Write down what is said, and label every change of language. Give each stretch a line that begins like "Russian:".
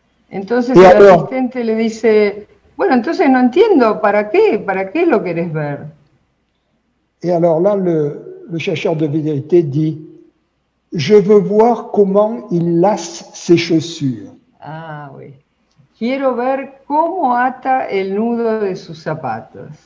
Spanish: Entonces el asistente le dice, bueno, entonces no entiendo, ¿para qué lo querés ver?
French: Et alors là le chercheur de vérité dit, je veux voir comment il lasse ses chaussures. Ah oui.
Spanish: Quiero ver cómo ata el nudo de sus zapatos.